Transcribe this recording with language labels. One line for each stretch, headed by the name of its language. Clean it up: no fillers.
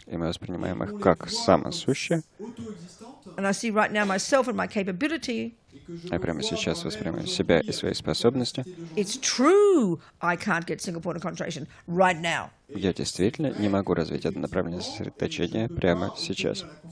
Russian: и мы воспринимаем их как самосущие,
English: and I see right now myself and my capability,
Russian: я прямо сейчас воспринимаю себя и свои способности,
English: it's true I can't get single point of concentration right now.
Russian: я действительно не могу развить это направление сосредоточения прямо сейчас.